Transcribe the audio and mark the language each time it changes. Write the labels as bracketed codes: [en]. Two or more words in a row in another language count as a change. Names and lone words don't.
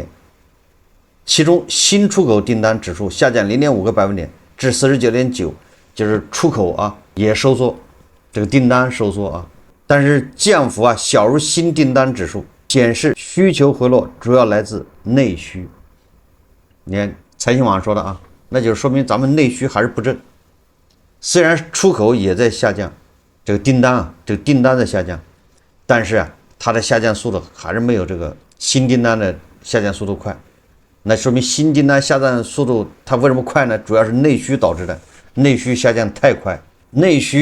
[zh] 其中新出口訂單指數下降0.5個百分點至49.9，就是出口啊也收縮。這個訂單收縮啊，但是降幅啊小於新訂單指數，顯示需求回落主要來自內需。你看財新網說的啊，那就是說明咱們內需還是不振。雖然出口也在下降，這個訂單在下降，但是啊它的下降速度還是沒有這個新訂單的下降速度快。那說明新訂單下降速度它為什麼快呢？主要是內需導致的，內需下降太快，內需。